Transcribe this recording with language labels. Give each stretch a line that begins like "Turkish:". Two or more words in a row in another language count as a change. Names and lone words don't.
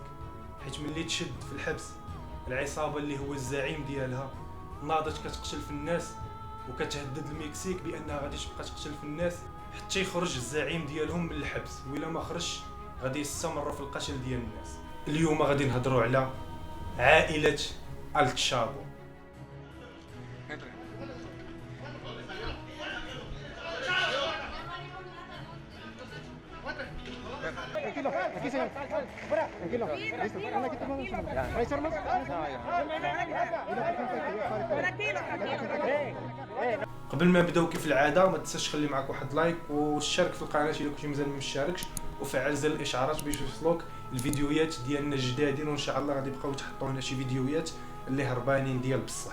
Arabic: حيت ملي تشد في الحبس العصابه اللي هو الزعيم ديالها ناضت كتقتل في الناس وكتهدد المكسيك بانها غادي تبقى تقتل في الناس حتى يخرج الزعيم ديالهم من الحبس، وإلا ما خرجش غادي يستمروا في القتل ديال الناس. اليوم غادي نهضروا على عائله التشابو.
Spanish: Tranquilo, aquí señor. Fuera, tranquilo. Listo. Anda, aquí tomamos. ¿Traes armas?
Arabic: قبل ما نبداو كيف العاده ما تنساش خلي معك واحد لايك واشترك في القناه الا كنتي مازال ما مشتركش، وفعل زر الاشعارات باش يوصلوك الفيديوهات ديالنا الجدادين، وان شاء الله غادي يبقاو يتحطوا هنا شي فيديوهات اللي هربانين ديال بصح.